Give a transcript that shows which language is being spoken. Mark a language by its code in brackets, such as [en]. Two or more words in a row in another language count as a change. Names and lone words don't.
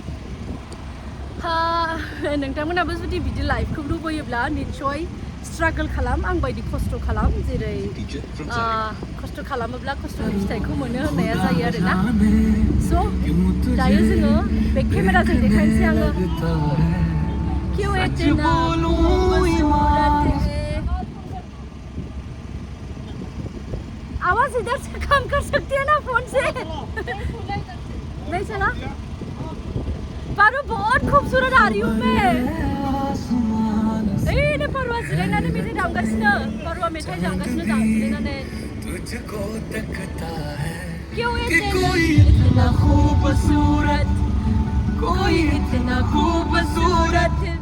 [brx] नोंथांमोनाबो जुदि बिदि लाइफखौ लुबैयोब्ला निस्सय स्ट्रागल खालाम आं बायदि खस्थ' खालाम जेरै खस्थ' खालामोब्ला खस्थ'नि फिथाइखौ मोनो होननाया जायो आरोना स' दायो जोङो बे केमेराजों देखायनोसै आङो [hi] क्यों इतना आवाज इधर से कम कर सकती है ना फोन से नहीं चला पारू बहुत खूबसूरत आ रही हूँ मैं [brx] ने पारुआ जिरायनानै मेथाइ दामगासिनो पारुआ मेथाइ दामगासिनो जिरायनानै [hi] तुझको तकता है क्यों इतना खूबसूरत कोई इतना खूबसूरत